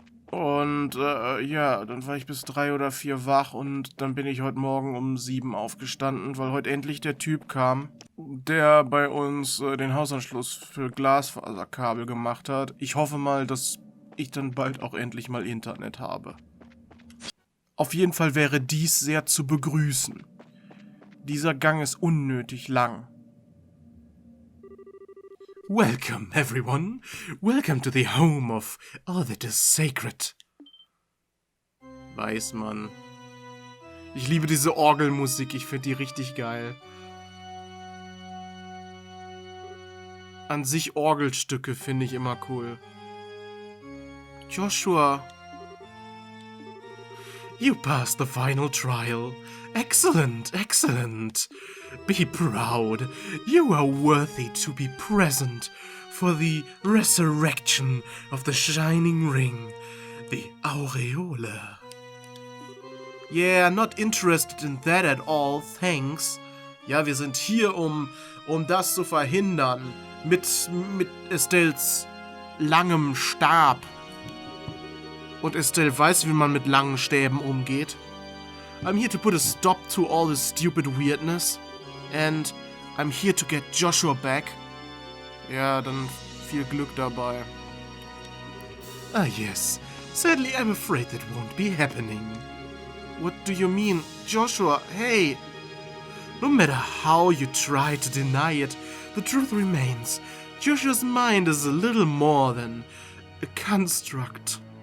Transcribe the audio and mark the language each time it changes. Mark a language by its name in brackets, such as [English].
[German] Und ja, dann war ich bis 3 oder 4 wach und dann bin ich heute Morgen um 7 aufgestanden, weil heute endlich der Typ kam, der bei uns den Hausanschluss für Glasfaserkabel gemacht hat. Ich hoffe mal, dass ich dann bald auch endlich mal Internet habe. Auf jeden Fall wäre dies sehr zu begrüßen. Dieser Gang ist unnötig lang. [English] Welcome, everyone. Welcome to the home of all that is sacred. [German] Weiß man. Ich liebe diese Orgelmusik, ich finde die richtig geil. An sich Orgelstücke finde ich immer cool. [English] Joshua. You passed the final trial. Excellent, excellent. Be proud. You are worthy to be present for the resurrection of the shining ring, the Aureole. Yeah, not interested in that at all, thanks. [German] Ja, wir sind hier, um das zu verhindern. Mit Estelles langem Stab. Und Estelle weiß, wie man mit langen Stäben umgeht. [English] I'm here to put a stop to all this stupid weirdness. And I'm here to get Joshua back. [German] Ja, dann viel Glück dabei. [English] Ah yes, sadly I'm afraid that won't be happening. What do you mean? Joshua, hey! No matter how you try to deny it, the truth remains. Joshua's mind is a little more than a construct.